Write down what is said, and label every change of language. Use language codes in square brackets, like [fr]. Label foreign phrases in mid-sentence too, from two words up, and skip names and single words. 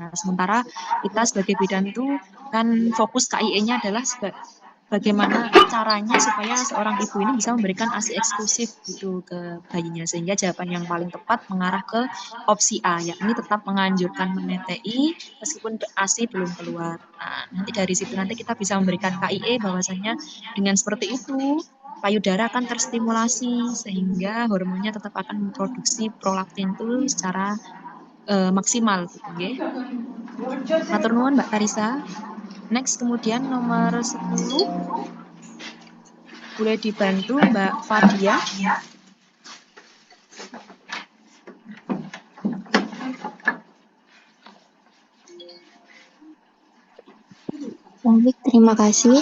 [id] Nah, sementara kita sebagai bidan itu kan fokus KIE-nya adalah bagaimana caranya supaya seorang ibu ini bisa memberikan ASI eksklusif gitu ke bayinya, sehingga jawaban yang paling tepat mengarah ke opsi A, yakni tetap menganjurkan menetei meskipun ASI belum keluar. Nah, nanti dari situ nanti kita bisa memberikan KIE bahwasanya dengan seperti itu payudara akan terstimulasi sehingga hormonnya tetap akan memproduksi prolaktin itu secara maksimal gitu nggih. [jv] Matur nuwun Mbak Tarisa. [id] Next kemudian nomor 10 boleh dibantu Mbak Fadia. Baik, terima kasih.